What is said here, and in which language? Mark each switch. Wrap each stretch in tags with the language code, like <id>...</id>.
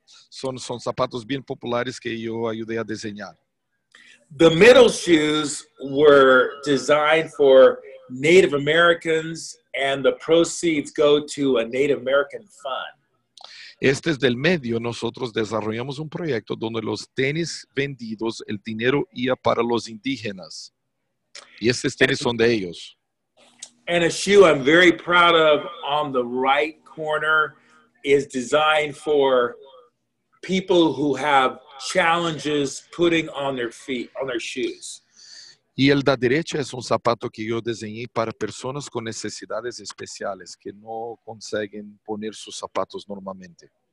<es>Son zapatos bien populares que yo ayudé a diseñar.</es> <en>The middle shoes were designed for Native Americans, and the proceeds go to a Native American fund.</en> <es>Este es del medio. Nosotros desarrollamos un proyecto donde los tenis vendidos, el dinero iba para los indígenas. Y estos tenis son de ellos.</es> <en>And a shoe I'm very proud of on the right corner is designed for people who have challenges putting on their feet, on their shoes.</en> <es>Y el de derecha es un zapato que yo diseñé para personas con necesidades especiales que no consiguen poner sus zapatos normalmente.</es>